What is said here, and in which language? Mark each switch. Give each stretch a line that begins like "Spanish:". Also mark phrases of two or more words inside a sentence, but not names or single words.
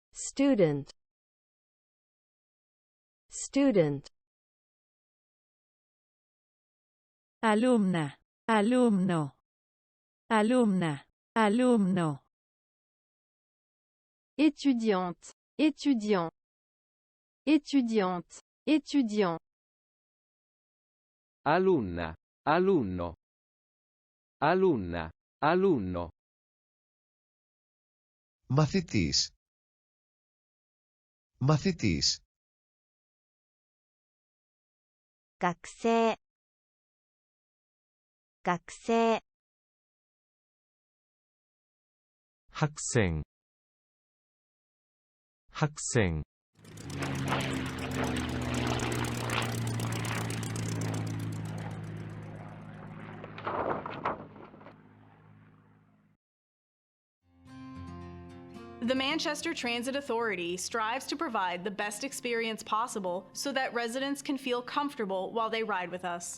English: student, student,
Spanish: alumna, alumno, alumna, alumno,
French: étudiante, étudiant, étudiante, étudiant,
Italian: alunna, alunno, alunna, alunno,
Greek: μαθητής, μαθητής,
Japanese: 学生、学生、
Korean: 학생, 학생,
English: The Manchester Transit Authority strives to provide the best experience possible so that residents can feel comfortable while they ride with us.